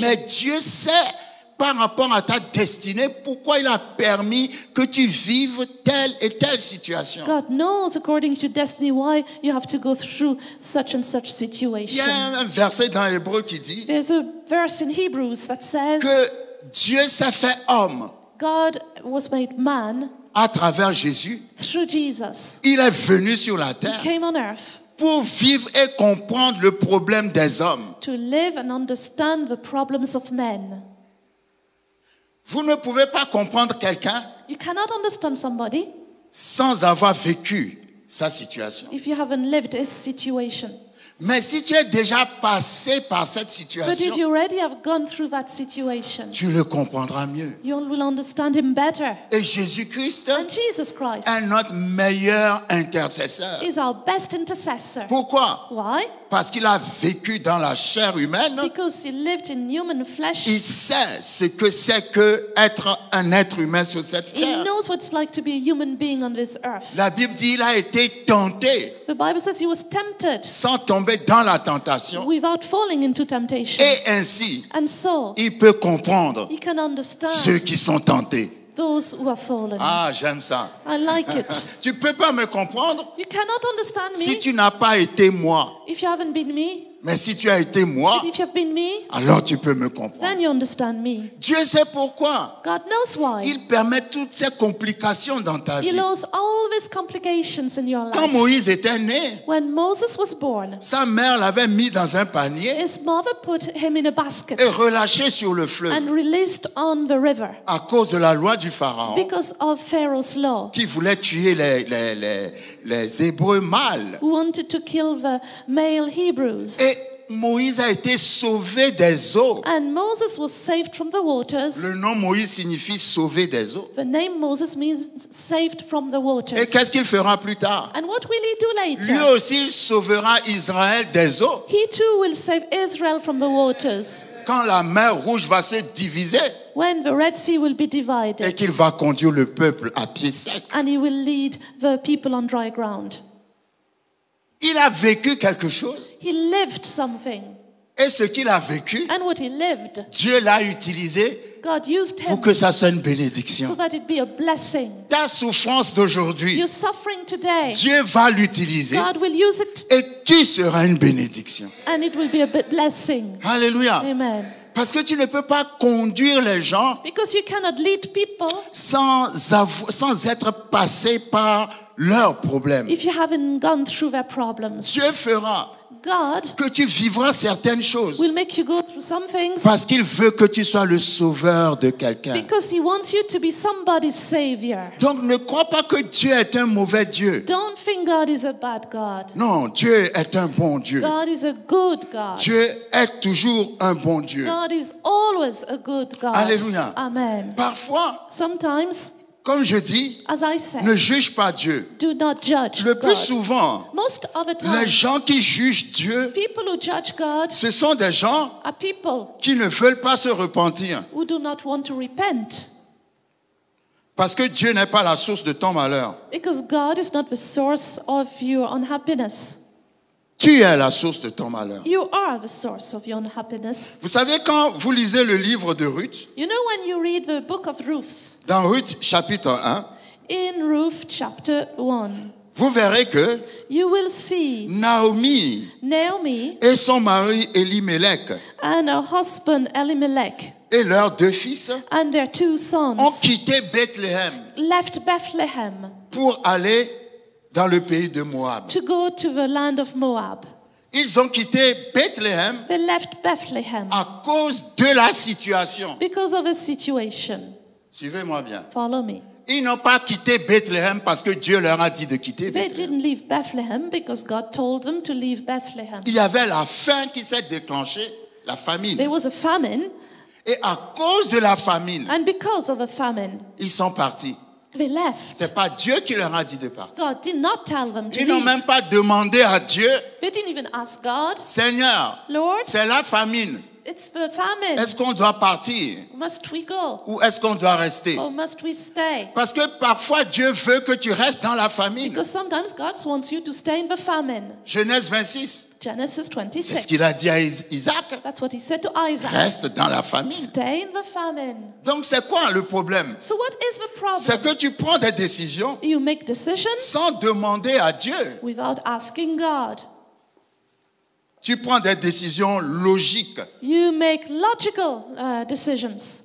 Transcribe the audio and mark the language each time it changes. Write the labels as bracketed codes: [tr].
[fr] Mais Dieu sait, par rapport à ta destinée, pourquoi il a permis que tu vives telle et telle situation. [en] God knows, according to destiny, why you have to go through such and such [fr] Il y [en] situation. [fr] a un verset dans Hébreu qui dit [en] There's a verse in Hebrews that says, [fr] que Dieu s'est fait homme [en] God was made man [fr] à travers Jésus. [en] through Jesus. [fr] Il est venu sur la [en] He [fr] terre [en] came on earth [fr] pour vivre et comprendre le problème des hommes. [en] to live and understand the problems of men. [fr] Vous ne pouvez pas comprendre quelqu'un [en] You cannot understand somebody [fr] sans avoir vécu sa situation. [en] if you haven't lived his situation. [fr] Mais si tu es déjà passé par cette [en] But if [fr] situation, [en] you already have gone through that situation, [fr] tu le comprendras mieux. [en] you will understand him better. [fr] Et Jésus-Christ [en] And Jesus Christ [fr] est notre meilleur intercesseur. [en] is our best intercessor. [fr] Pourquoi? [en] Why? [fr] Parce qu'il a vécu dans la chair humaine. [en] Because he lived in human flesh. [fr] Il sait ce que c'est que être un être humain sur cette [en] He [fr] terre. [en] knows what it's like to be a human being on this earth. [fr] La Bible dit qu'il a été tenté [en] The Bible says he was tempted [fr] sans tomber dans la tentation. [en] without falling into temptation. [fr] Et ainsi, [en] And so, [fr] il peut comprendre [en] he can understand [fr] ceux qui sont tentés. [en] those who have fallen. [fr] Ah, j'aime ça. [en] I like it. [fr] Tu peux pas me comprendre [en] You cannot understand [fr] si [en] me [fr] tu n'as pas été moi. [en] if you haven't been me. [fr] Mais si tu as été moi, [en] But if you have been me, [fr] alors tu peux me comprendre. [en] then you understand me. [fr] Dieu sait pourquoi. [en] God knows why. [fr] Il permet toutes ces complications dans ta [en] He [fr] vie. [en] knows all these complications in your [fr] Quand [en] life. [fr] Moïse était né, [en] When Moses was born, [fr] sa mère l'avait mis dans un panier [en] his mother put him in a basket [fr] et relâché sur le fleuve [en] and released on the river [fr] à cause de la loi du Pharaon [en] because of Pharaoh's law, [fr] qui voulait tuer les Hébreux mâles. [en] who wanted to kill the male Hebrews. [fr] Et Moïse a été sauvé des eaux. [en] And Moses was saved from the waters. [fr] Le nom Moïse signifie sauver des eaux. [en] The name Moses means saved from the waters. [fr] Et qu'est-ce qu'il fera plus tard? [en] And what will he do [fr] Lui [en] later? [fr] aussi, il sauvera Israël des eaux. [en] He too will save Israel from the waters [fr] Quand la mer Rouge va se diviser [en] when the Red Sea will be [fr] et [en] divided, [fr] qu'il va conduire le peuple à pied sec. [en] and he will lead the people on dry ground. [fr] Il a vécu quelque chose. [en] He lived something, [fr] Et ce qu'il a vécu, [en] and what he lived, [fr] Dieu l'a utilisé [en] God used [fr] pour [en] him [fr] que ça soit une [en] so [fr] bénédiction. [en] that it be a blessing. [fr] Ta souffrance d'aujourd'hui, [en] You're suffering today. [fr] Dieu va l'utiliser [en] God will use it, [fr] et tu seras une bénédiction. [en] and it will be a blessing. [fr] Alléluia. [en] Amen. [fr] Parce que tu ne peux pas conduire les gens [en] Because you cannot lead people [fr] sans être passé par leurs problèmes. [en] if you haven't gone through their problems. [fr] Dieu fera [en] God [fr] que tu vivras certaines choses [en] will make you go through some things [fr] parce qu'il veut que tu sois le sauveur de quelqu'un. [en] because he wants you to be somebody's savior. [fr] Donc ne crois pas que Dieu est un mauvais Dieu. [en] Don't think God is a bad God. [fr] Non, Dieu est un bon Dieu. [en] God is a good God. [fr] Dieu est toujours un bon Dieu. [en] God is always a good God. [fr] Alléluia. [en] Amen. [fr] Parfois, [en] Sometimes, [fr] comme je dis, [en] as I said, [fr] ne juge pas Dieu. [en] do not judge [fr] Le plus [en] God. [fr] souvent, [en] Most of the [fr] les [en] time, [fr] gens qui jugent Dieu, [en] people who judge God [fr] ce sont des gens [en] are people [fr] qui ne veulent pas se repentir. [en] who do not want to repent. [fr] Parce que Dieu n'est pas la source de ton malheur. [en] Because God is not the source of your unhappiness. [fr] Tu es la source de ton malheur. [en] You are the source of your unhappiness. [fr] Vous savez, quand vous lisez le livre de Ruth, [en] You know, when you read the book of Ruth, [fr] dans Ruth chapitre 1, [en] in Ruth chapter 1, [fr] vous verrez que [en] you will see [fr] Naomi [en] Naomi [fr] et son mari Elimelech [en] and her husband Elimelech [fr] et leurs deux fils [en] and their two sons [fr] ont quitté Bethléem [en] left Bethlehem [fr] pour aller dans le pays de Moab. [en] to go to the land of Moab. [fr] Ils ont quitté Bethléem [en] They left Bethlehem [fr] à cause de la situation. [en] because of a situation. [fr] Suivez-moi bien. [en] Follow me. [fr] Ils n'ont pas quitté Bethléem parce que Dieu leur a dit de quitter [en] They [fr] Bethléem. [en] didn't leave Bethlehem because God told them to leave Bethlehem. [fr] Il y avait la faim qui s'est déclenchée, la famine. [en] There was a famine, [fr] Et à cause de la famine, [en] And because of a famine, [fr] ils sont partis. [en] they left. [fr] C'est pas Dieu qui leur a dit de partir. [en] God did not tell them to [fr] Ils n'ont [en] leave. [fr] même pas demandé à Dieu, [en] They didn't even ask God, [fr] Seigneur, [en] Lord, [fr] c'est la famine. [en] it's the famine. [fr] Est-ce qu'on doit partir [en] Must we go? [fr] ou est-ce qu'on doit rester? [en] Or must we stay? [fr] Parce que parfois Dieu veut que tu restes dans la famine. [en] Because sometimes God wants you to stay in the famine. [fr] Genèse 26, [en] Genesis [fr] c'est [en] 26. [fr] ce qu'il a dit à Isaac. [en] That's what he said to Isaac. [fr] Reste dans la famine. [en] Stay in the famine. [fr] Donc c'est quoi le problème? [en] So what is the [fr] C'est [en] problem? [fr] que tu prends des décisions [en] You make decisions [fr] sans demander à Dieu. [en] without asking God. [fr] Tu prends des décisions logiques. [en] You make logical decisions.